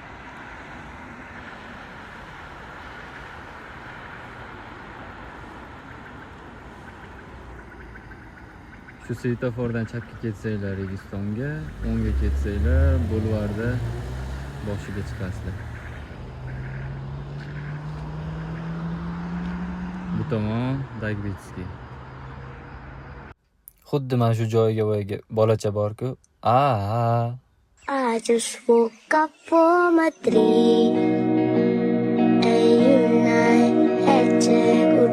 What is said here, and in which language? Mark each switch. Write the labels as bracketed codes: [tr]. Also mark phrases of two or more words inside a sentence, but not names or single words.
[uz] Shu svetofordan chapga ketsanglar Registonga, o'ngga ketsanglar bulvarda boshiga chiqasizlar. Bu tomon Dagbetskiy. Xuddi mana shu joyiga bolacha bor-ku. [en] I just woke up for my dream, and you know I had to